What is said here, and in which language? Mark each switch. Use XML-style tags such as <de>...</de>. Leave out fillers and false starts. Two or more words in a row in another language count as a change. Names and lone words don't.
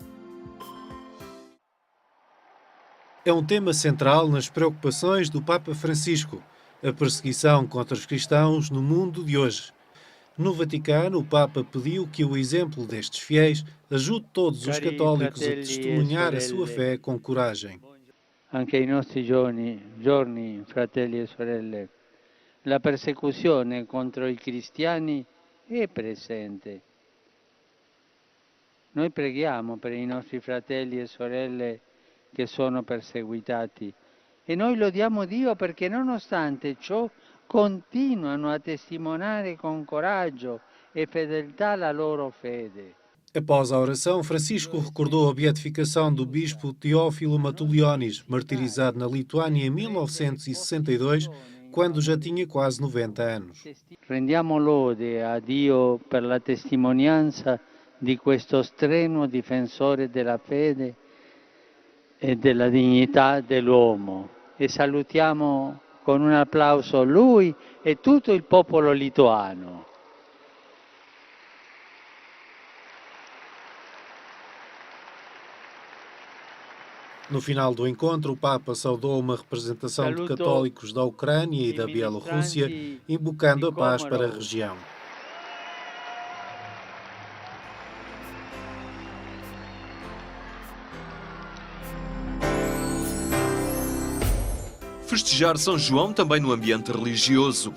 <pt>É um tema central nas preocupações do Papa Francisco, a perseguição contra os cristãos no mundo de hoje. No Vaticano, o Papa pediu que o exemplo destes fiéis ajude todos os católicos a testemunhar a sua fé com coragem.</pt> <it>Anche ai nostri giorni, fratelli e sorelle, la persecuzione contro i cristiani è presente. Noi preghiamo per i nostri fratelli e sorelle che sono perseguitati e noi lodiamo Dio perché nonostante ciò continuano a testimoniare con coraggio e fedeltà la loro fede.</it> <pt>Após a oração, Francisco recordou a beatificação do bispo Teófilo Matulionis, martirizado na Lituânia em 1962, quando já tinha quase 90 anos.</pt> <it>Rendiamo lode a Dio per la testimonianza di questo strenuo difensore della fede e della dignità dell'uomo e salutiamo con un applauso lui e tutto il popolo lituano.</it> <pt>No final do encontro, o Papa saudou uma representação de católicos da Ucrânia e da Bielorrússia, invocando a paz para a região. Festejar São João também no ambiente religioso.</pt>